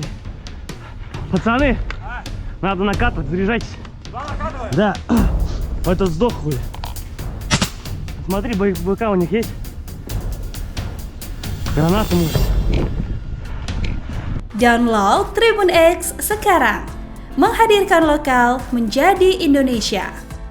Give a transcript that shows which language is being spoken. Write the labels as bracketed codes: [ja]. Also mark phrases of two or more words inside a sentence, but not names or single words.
[ru] Пацаны, надо накатывать, заряжайтесь. Два накатывай? Да. Этот сдох хуй. Смотри, БК у них есть. Гранаты может. [id] Download Tribun X sekarang. Menghadirkan lokal menjadi Indonesia.